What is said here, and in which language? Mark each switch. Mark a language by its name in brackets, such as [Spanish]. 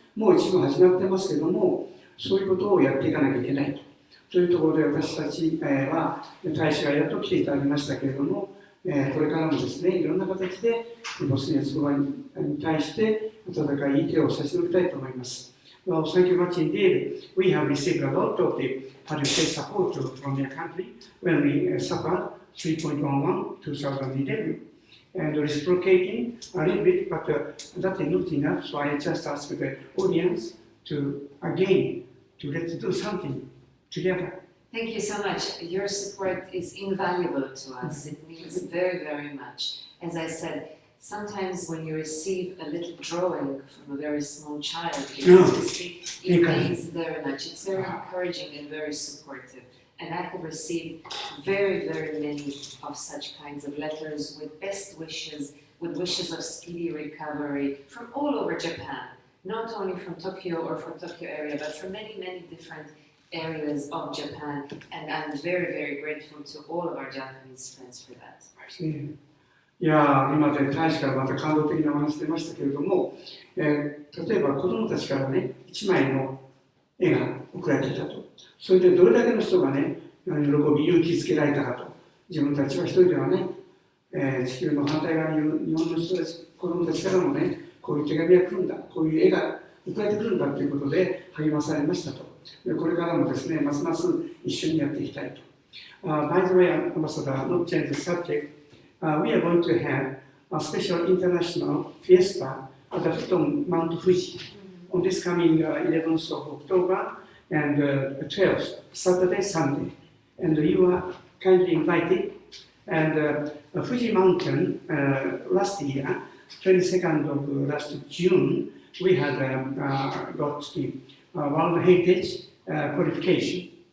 [Japanese] もう一部始まってますけども、そういうことをやっていかなきゃいけないというところで、私たちは大使がやっと来ていただきましたけれども、これからもですね、いろんな形でボスニア・ヘルツェゴビナに対して温かい手を差し伸べたいと思います。 [English] Well, thank you much indeed. We have received a lot of the, support from your country when we suffered 3.11 2011. And reciprocating a little bit, but that is not enough, so I just ask the audience to, again, let's do something together. Thank you so much. Your support is invaluable to us. It means very, very much. As I said, sometimes when you receive a little drawing from a very small child, it means very much. It's very encouraging and very supportive. And I have received very, very many of such kinds of letters with best wishes, with wishes of speedy recovery from all over Japan. Not only from Tokyo or from Tokyo area, but from many, many different areas of Japan. And I'm very, very grateful to all of our Japanese friends for that. [Japanese] いや今で大使からまた感動的なお話出ましたけれども、例えば子どもたちからね、1枚の絵が送られていたと。それでどれだけの人がね、喜び、勇気づけられたかと。自分たちは一人ではね、地球の反対側にいる日本の人たち、子どもたちからもね、こういう手紙が来るんだ、こういう絵が送られてくるんだということで励まされましたと。でこれからもですね、ますます一緒にやっていきたいと。 [English] By the way, Ambassador, not change the subject, we are going to have a special international fiesta at the foot of Mount Fuji on this coming 11th of October and 12th, Saturday, Sunday. And you are kindly invited. And Fuji Mountain, last year, 22nd of last June, we had got the World Heritage qualification.